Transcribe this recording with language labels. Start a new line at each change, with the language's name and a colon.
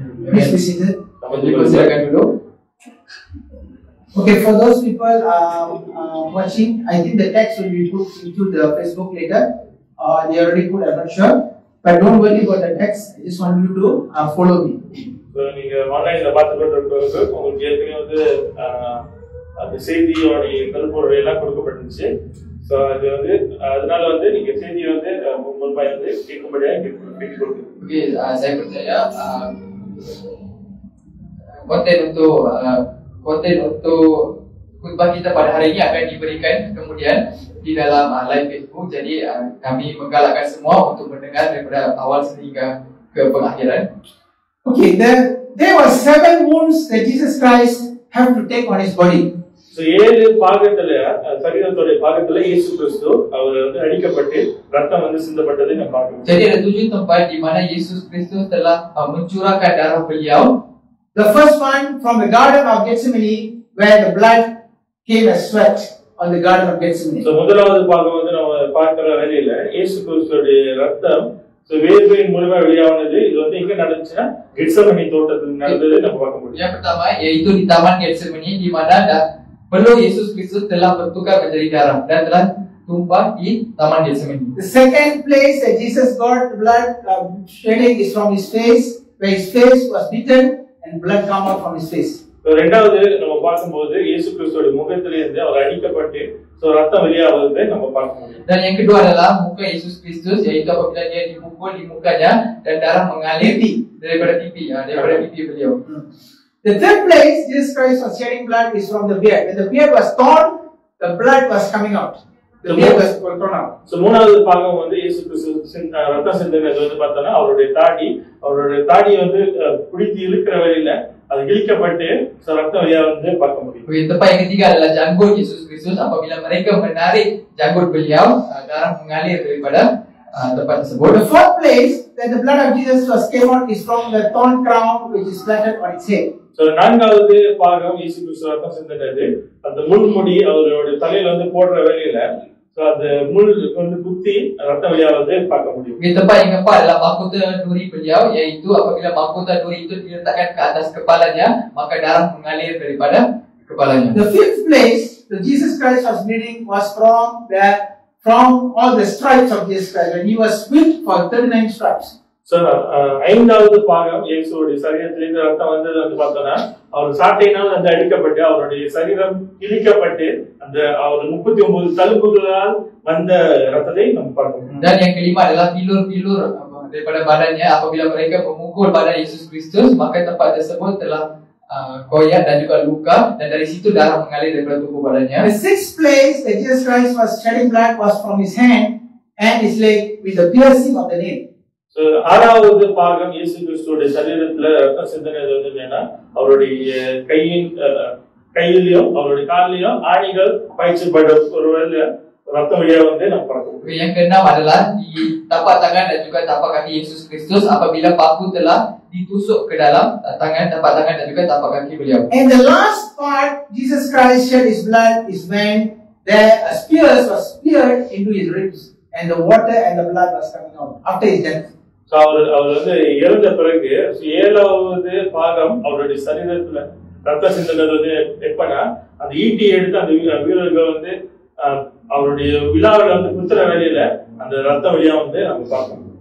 English: Please be seated.
Malay: Silakan dulu.
English: Okay, for those people watching, I think the text will be put into the Facebook later. They already put, I'm not sure. But don't worry about the text. I just want you to follow me.
Tamil: நீங்க ஆன்லைன்ல பார்த்துட்டு உங்களுக்கு ஏற்கனவே வந்து அந்த செய்தியோடைய கருப்பொருள் எல்லாம் கொடுக்கப்பட்டுச்சு. So அது வந்து அதனால வந்து நீங்க செய்தியை வந்து முன்பாக வந்து கேட்கும்படியாக கேட்டுக்கொள்ளுங்க.
Malay: Oke, saya percaya konten untuk khutbah kita pada hari ini akan diberikan kemudian di dalam live Facebook. Jadi kami menggalakkan semua untuk mendengar daripada awal sehingga ke pengakhiran.
English: Okay, there were 7 wounds that Jesus Christ have to take on his body.
Tamil: So 7 பாகத்துல சரீரத்தோட பாகத்துல இயேசு கிறிஸ்து அவர் வந்து அடிக்கப்பட்டு ரத்தம் வந்து சிந்தப்பட்டதை நம்ம பார்க்கிறோம்.
Malay: Jadi ada 7 tempat di mana Yesus Kristus telah mencurahkan darah beliau.
English: The first one from the Garden of Gethsemane, where the blood came as sweat on the Garden of Gethsemane.
Tamil: So முதலாவது பாகம் வந்து நம்ம பார்க்கிற வேளையில இயேசு கிறிஸ்துவோட ரத்தம் வேர்வையின் மூலமா வெளியானது. இது வந்து எங்க நடந்துச்சுன்னா கெத்செமனே தோட்டத்தில் நடந்தது நம்ம பார்க்க முடியும்.
Malay: Yang pertama yaitu di Taman Getsemani di mana peluh Yesus Kristus telah bertukar menjadi darah dan telah tumpah di Taman Getsemani.
English: The second place that Jesus got blood shedding is from his face, where his face was beaten and blood come out from his face.
Tamil: இரண்டாவது நம்ம பார்க்கும்போது இயேசு கிறிஸ்துவோட முகத்திலிருந்து அவர் அடிக்கப்பட்டு ரத்தம் வெளியாவதை நம்ம பார்க்க முடியும்.
Malay: Dan yang kedua adalah muka Yesus Kristus, yaitu apabila dia dipukul di mukanya dan darah mengalir daripada pipi beliau.
English: The third place Jesus Christ was shedding blood is from the beard. When the beard was torn, the blood was coming out. The beard was torn out.
Tamil: So மூணாவது பாகம் வந்து இயேசு கிறிஸ்து ரத்தம் சிந்தினது வந்து பார்த்தோன்னா அவருடைய தாடி வந்து பிடித்து இழுக்கிற வழியில அது இழுக்கப்பட்டு ரத்தம் வெளியா வந்து பார்க்க முடியும்.
Malay: Tempat yang ketiga adalah janggut Yesus Kristus apabila mereka menarik janggut beliau, darah mengalir daripada tempat tersebut.
English: The fourth place that the blood of Jesus was came out is from the thorn crown which is planted on its head.
Tamil: So நான்காவது பாகம் இயேசு கிறிஸ்து ரத்தம் சிந்தினது அந்த முள்முடி அவருடைய தலையில வந்து போடுற வேலையில so அந்த முள் வந்து குத்தி ரத்த வழியா வந்து பார்க்க முடியும்.
Malay: Di tempat yang keempat adalah mahkota duri beliau, iaitu apabila mahkota duri itu diletakkan ke atas kepalanya, maka darah mengalir daripada kepalanya.
English: The fifth place that Jesus Christ was bleeding was from all the stripes of Jesus Christ when he was whipped for 39 stripes.
Tamil: So ஐந்தாவது பாகம் இயேசுவுடைய சரீரத்திலிருந்து ரத்தம் வந்தது வந்து பார்த்தோம்னா அவர் சாட்டையினால் வந்து அடிக்கப்பட்டு அவருடைய சரீரம் கிழிக்கப்பட்டு அந்த அவர் 39 தழும்புகளால் வந்த ரத்தத்தை நம்ம பார்க்கணும்.
Malay: Dan yang kelima adalah pilur-pilur daripada badannya apabila mereka memukul badan Yesus Kristus, maka tempat tersebut telah koyak dan juga luka, dan dari situ darah mengalir daripada tubuh badannya.
English: The sixth place that Jesus Christ was shedding blood was from his hand and his leg with the piercing of the nail.
Tamil: So ஆறாவது பாகம் இயேசு கிறிஸ்துவோட சரீரத்துல ரத்தம் சிந்தனது வந்து என்னன்னா அவருடைய கையிலையும் அவருடைய காலிலையும் ஆணிகள் பாய்ச்சப்பட்ட ஒருவேளை ரத்தம் வழியா வந்து நம்ம பார்க்கணும்.
Malay: Yang keenam adalah di tapak tangan dan juga tapak kaki Yesus Kristus apabila paku telah ditusuk ke dalam tapak tangan dan juga tapak kaki beliau.
English: And the last part Jesus Christ shed his blood is when the spears was speared into his ribs and the water and the blood was coming out after his death.
Tamil: So அவர் வந்து இறந்த பிறகு ஏழாவது பாகம் அவருடைய சரீரத்துல ரத்த சிந்தனது வந்து எப்பனா அந்த ஈட்டி எடுத்து அந்த வீரர்கள் வந்து அவருடைய விழாவில் வந்து குத்துற வேலையில அந்த ரத்த வழியா வந்து நம்ம பார்க்கணும்.